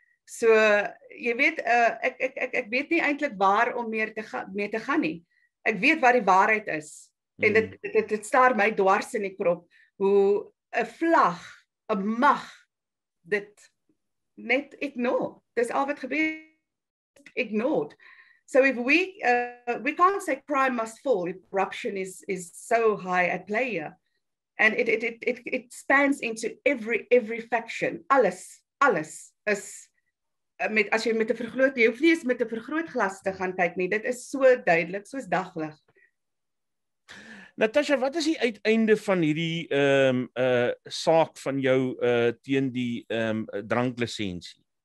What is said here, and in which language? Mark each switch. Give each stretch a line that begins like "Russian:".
Afrikaans: So, jy weet, ek weet nie eintlik waar om mee te gaan nie. Ek weet wat die waarheid is. En dit staar my dwars in die krop, hoe 'n vlag, 'n mag, dit net ignore. Dis al wat gebeur, ignored.
English: So if we can't say crime must fall if corruption is so high at play here. And it spans into every faction.
Afrikaans: Alles is as jy met 'n vergroot, jy hoef nie eens met 'n vergrootglas te gaan kyk nie. Dit is so duidelik soos daglig. Natasha, wat is die uiteinde van hierdie saak van jou teen die dranklisensie?